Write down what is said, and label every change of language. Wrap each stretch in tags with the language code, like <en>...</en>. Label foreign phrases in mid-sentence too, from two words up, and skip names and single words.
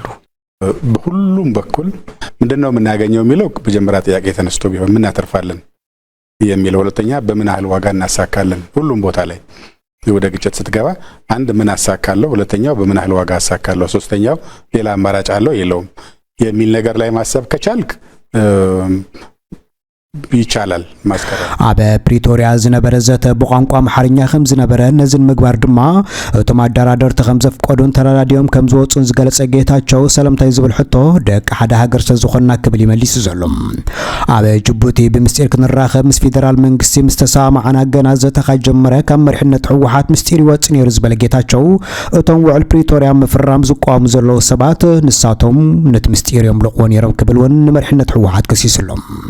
<am>በሁሉም በኩል ምንድነው የምናገኘው የሚለው በመጀመሪያ ጥያቄ ተነስቶ ቢሆን ምን ያተርፋለን የሚለው ሁለተኛ በምን ያህል ዋጋ እናሳካለን ሁሉም ቦታ ላይ ወደ ግጭት ስትገባ አንድ ምን አሳካለው ሁለተኛው በምን ያህል ዋጋ አሳካለው ሶስተኛው ሌላ አማራጭ አለው የለውም የሚል ነገር ላይ ማሰብ ከቻልክ ይቻላል ማስቀረት</am> <ti>አበ ፕሪቶሪያ ዝነበረ ዘተ በቋንቋ አማርኛ ከም ዝነበረ ነዝን ምግባር ድማ እቶም አደራደር ተኸምዘፍ ቆዶን ተራዳዲዮም ከም ዝወጹን ዝገለጸ ጌታቸው ሰላምታይ ዝብል ሕቶ ደቅ ሓደ ሃገር ዝኾንና ክብል ይመልስ ዘሎም አበ ጅቡቲ ብምስጢር ክንራኸብ ምስ ፌደራል መንግስቲ ምስተሳማዓና ገና ዘተ ጀመረ ካብ መሪሕነት ሕወሓት ምስጢር ይወጽ ነይሩ ዝበለ ጌታቸው እቶም ውዕል ፕሪቶሪያ መፍራም ዝቋሙ ዘለው ሰባት ንሳቶም ነቲ ምስጢር የምልቕዎ ነይሮም ክብልውን መሪሕነት ሕወሓት ከሲስሎም</ti>